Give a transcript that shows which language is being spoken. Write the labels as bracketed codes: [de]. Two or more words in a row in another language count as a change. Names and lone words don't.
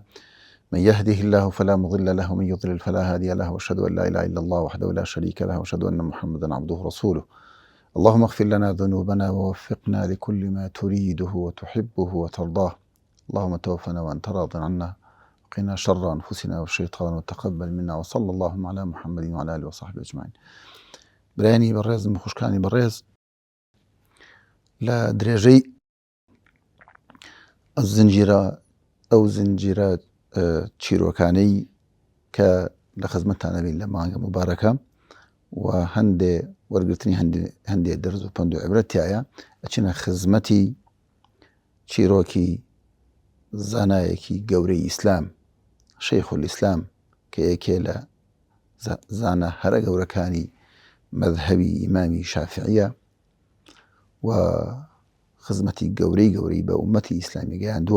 [ar] من يهده الله فلا مضل له ومن يضلل فلا هادي له، وأشهد أن لا إله إلا الله وحده لا شريك له، وأشهد أن محمدا عبده ورسوله. اللهم اغفر لنا ذنوبنا ووفقنا لكل ما تريده وتحبه وترضاه. اللهم توفنا وأنت راض عنا، وقنا شر أنفسنا والشيطان، وتقبل منا، وصلى اللهم على محمد وعلى آله وصحبه أجمعين. [ckb] برانی بەڕێز خوشکانی بەڕێز، لە درێژەی ئەو زنجیرە چیرۆکانەی کە لە خزمەتتانە بین لە مانگە مبارەکە و هەندێ وەرگرتنی هەندێ دەرز و پند و عیبرەت تایە، ئەچینە خزمەتی چیرۆکی زانایەکی گەورەی ئیسلام، شەیخ الئیسلام، کە یەکێ لە زانە هەرە گەورەکانی مەذهبی ئیمامی شافعیە و خزمەتی گەورەی بە ئومەتی ئیسلامی گەیاندووە.